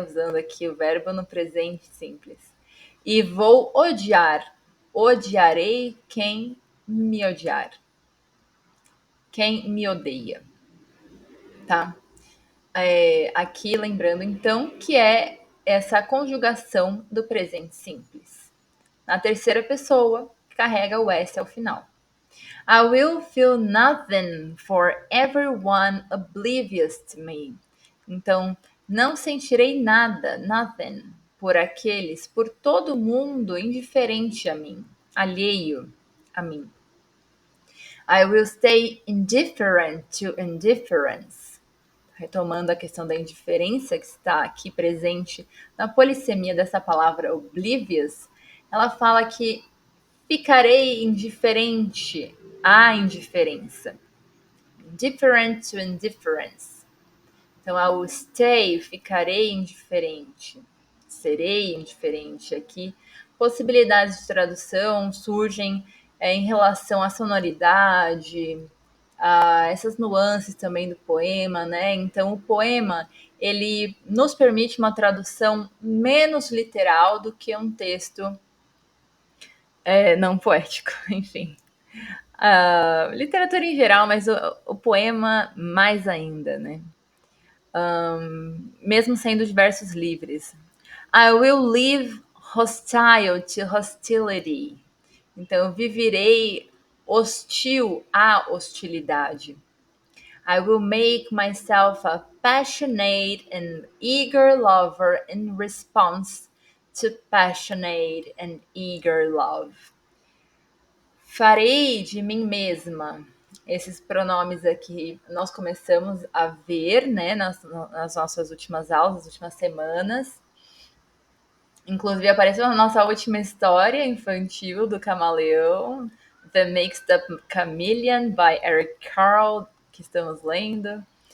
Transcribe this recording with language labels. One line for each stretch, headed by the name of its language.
Portuguese: Usando aqui o verbo no presente simples. E vou odiar. Odiarei quem me odiar. quem me odeia, tá? Aqui lembrando então que é essa conjugação do presente simples. Na terceira pessoa, carrega o S ao final.
English: I will feel nothing for everyone oblivious to me.
Portuguese: Então, não sentirei nada, nothing, por todo mundo indiferente a mim, alheio a mim.
English: I will stay indifferent to indifference.
Portuguese: Retomando a questão da indiferença que está aqui presente na polissemia dessa palavra oblivious, ela fala que ficarei indiferente à indiferença.
English: Indifferent to indifference.
Portuguese: Então,
English: I will stay,
Portuguese: ficarei indiferente. Serei indiferente. Aqui, possibilidades de tradução surgem em relação à sonoridade, a essas nuances também do poema, né? Então, o poema, ele nos permite uma tradução menos literal do que um texto não poético, enfim. Literatura em geral, mas o poema mais ainda, né? Mesmo sendo de versos livres.
English: I will live hostile to hostility.
Portuguese: Então, eu viverei hostil à hostilidade.
English: I will make myself a passionate and eager lover in response to passionate and eager love.
Portuguese: Farei de mim mesma. Esses pronomes aqui nós começamos a ver, né, nas nossas últimas aulas, nas últimas semanas. Inclusive apareceu na nossa última história infantil do Camaleão, The Mixed Up Chameleon, by Eric Carle, que estamos lendo.